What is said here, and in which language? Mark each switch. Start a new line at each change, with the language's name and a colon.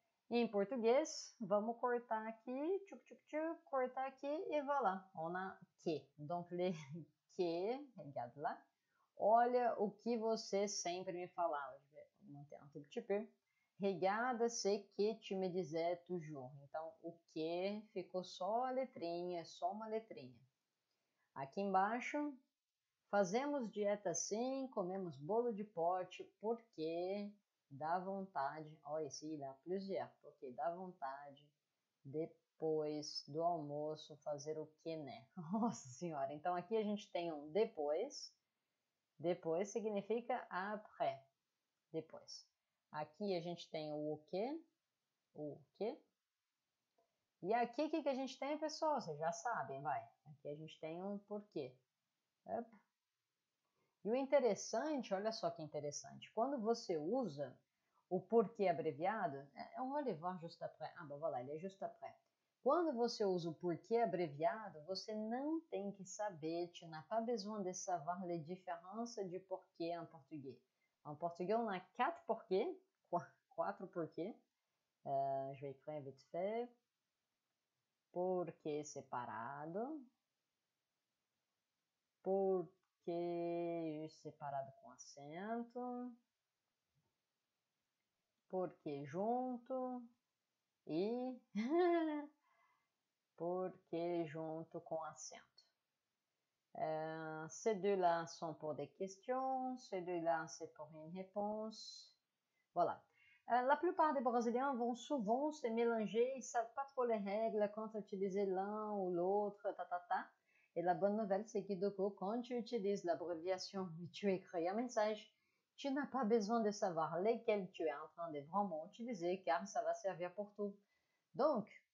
Portuguese: Em português, vamos cortar aqui, cortar aqui e
French: voilà, on a que. Donc, les que, regarde lá.
Portuguese: Olha o que você sempre me falava.
French: Je vais monter un tout petit peu. Regarde ce que tu me disais toujours.
Portuguese: Então, o que ficou só a letrinha, só uma letrinha. Aqui embaixo, fazemos dieta sim, comemos bolo de pote, porque dá vontade. Olha, ici, dá plusieurs. Porque dá vontade, depois do almoço, fazer o que, né? Nossa Senhora! Então, aqui a gente tem um depois. Depois significa après. Depois. Aqui a gente tem o quê? O quê? E aqui o que a gente tem, pessoal? Vocês já sabem, vai. Aqui a gente tem um porquê. Up. E o interessante, olha só que interessante. Quando você usa o porquê abreviado,
French: on va le voir juste après. Ah, ben voilà, ele é juste après.
Portuguese: Quando você usa o porquê abreviado, você não tem que saber,
French: tu n'as pas besoin de savoir les différences de porquê en portugais. En portugais, on a 4 porquês, 4 porquês. Je vais écrire vite fait.
Portuguese: Porquê separado. Porquê separado com acento. Porquê junto. E porquê junto com acento.
French: Ces deux-là sont pour des questions, ces deux-là c'est pour une réponse. Voilà. La plupart des Brésiliens vont souvent se mélanger, ils ne savent pas trop les règles quand utiliser l'un ou l'autre, Et la bonne nouvelle, c'est que du coup, quand tu utilises l'abréviation et tu écris un message, tu n'as pas besoin de savoir lesquels tu es en train de vraiment utiliser car ça va servir pour tout. Donc,